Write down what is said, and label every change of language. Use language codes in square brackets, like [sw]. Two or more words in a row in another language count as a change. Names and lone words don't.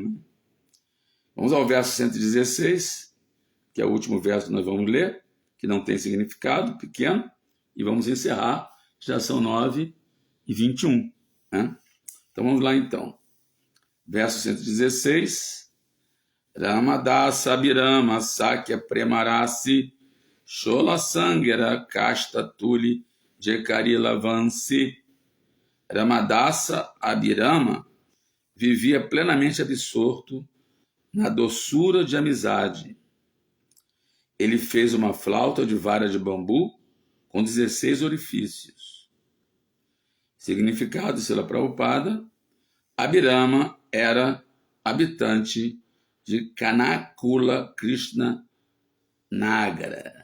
[pt] Né? Vamos ao verso 116, que é o último verso que nós vamos ler, que não tem significado, pequeno, e vamos encerrar, já são 9:21. Né? Então vamos lá então. Verso 116. [bn] রামদাস অভিরাম সখ্য প্রেমরাশি ষোলো সাঙ্গের কাষ্ঠ তুলি যেকরিল বংশী. [pt] Ramadasa Abhirama vivia plenamente absorto na doçura de amizade. Ele fez uma flauta de vara de bambu com 16 orifícios. Significado, Srila Prabhupada: Abhirama era habitante de Kanakula Krishna Nagara.